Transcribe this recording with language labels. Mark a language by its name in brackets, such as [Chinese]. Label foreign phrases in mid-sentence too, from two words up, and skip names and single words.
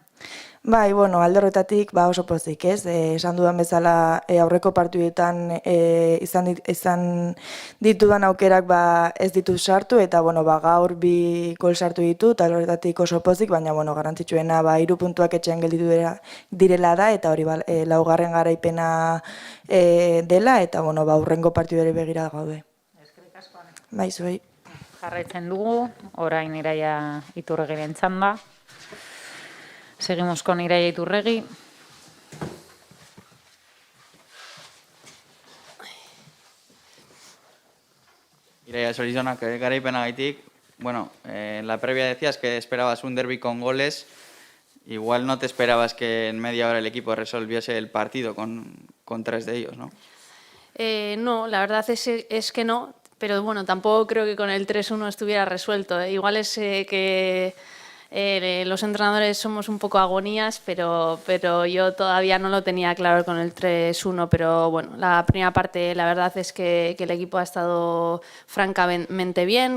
[Basque] Bai, bueno, alde horretatik oso pozik, ez? Esan dudan bezala aurreko partiduetan izan ditudan aukerak ez ditut sartu eta bueno, gaur 2 gol sartu ditut, alde horretatik oso pozik, baina bueno, garrantzitsuena 3 puntuak etxean gelditu direla da eta hori laugarren garaipena dela eta bueno, hurrengo partidure begira gaude. Eskerrik asko, Ane. Bai, zuei. Jarraitzen dugu, orain Iraia Iturregiren txanda. [Spanish] Seguimos con Iraia Iturregi. [Basque] Iraia, zorionak garaipenagaitik. [Spanish] Bueno, en la previa decías que esperabas un derbi con goles. Igual no te esperabas que en media hora el equipo resolviese el partido con 3 de ellos, ¿no? No, la verdad es que no, pero bueno, tampoco creo que con el 3-1 estuviera resuelto. Igual es que los entrenadores somos un poco agonías, pero yo todavía no lo tenía claro con el 3-1, pero bueno, la primera parte la verdad es que el equipo ha estado francamente bien.